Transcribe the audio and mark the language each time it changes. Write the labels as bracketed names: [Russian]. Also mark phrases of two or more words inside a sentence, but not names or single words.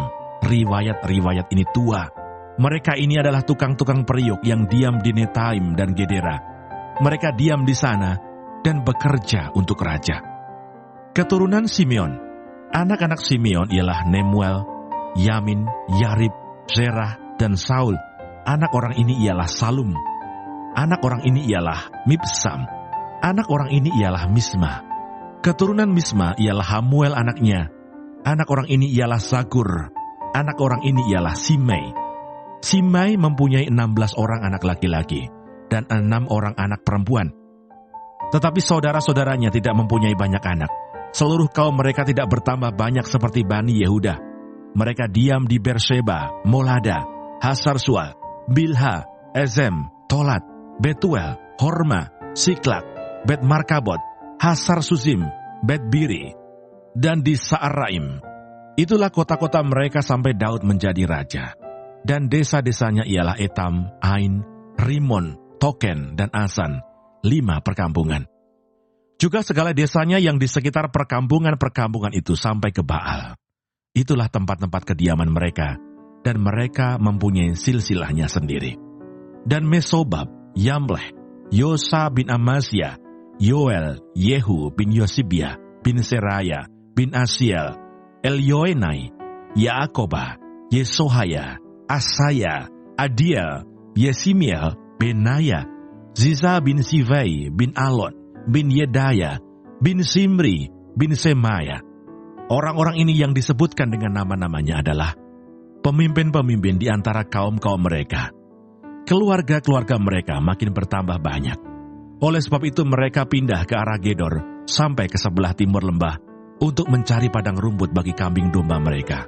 [Malay] Riwayat-riwayat ini tua. Mereka ini adalah tukang-tukang periuk yang diam di Netaim dan Gedera. Mereka diam di sana dan bekerja untuk raja. Keturunan Simeon. Anak-anak Simeon ialah Nemuel, Yamin, Yarib, Zerah, dan Saul. Anak orang ini ialah Salum. Anak orang ini ialah Mibsam. Anak orang ini ialah Misma. Keturunan Misma ialah Hamuel anaknya. Anak orang ini ialah Zakur. Anak orang ini ialah Simei. Simei mempunyai 16 orang anak laki-laki dan 6 orang anak perempuan. Tetapi saudara-saudaranya tidak mempunyai banyak anak. Seluruh kaum mereka tidak bertambah banyak seperti Bani Yehuda. Mereka diam di Berseba, Molada, Hasar-Sual, Bilha, Ezem, Tolat, Betuel, Horma, Siklak, Bet Markabot, Hasar Susim, Bet Biri, dan di Saaraim. Itulah kota-kota mereka sampai Daud menjadi raja. Dan desa-desanya ialah Etam, Ain, Rimon, Token, dan Asan, 5 perkampungan. Juga segala desanya yang di sekitar perkampungan-perkampungan itu sampai ke Baal. Itulah tempat-tempat kediaman mereka, dan mereka mempunyai silsilahnya sendiri. Dan Mesobab, Yamleh, Yosa bin Amasya, Yoel, Yehu bin Yosibia, bin Seraya, bin Asiel, Elyoenai, Yaakobah, Yesohaya, Asaya, Adiel, Yesimiel, Benaya, Ziza bin Sivai, bin Alon, bin Yedaya, bin Simri, bin Semaya. Orang-orang ini yang disebutkan dengan nama-namanya adalah pemimpin-pemimpin di antara kaum-kaum mereka. Keluarga-keluarga mereka makin bertambah banyak. Oleh sebab itu mereka pindah ke arah Gedor sampai ke sebelah timur lembah untuk mencari padang rumput bagi kambing domba mereka.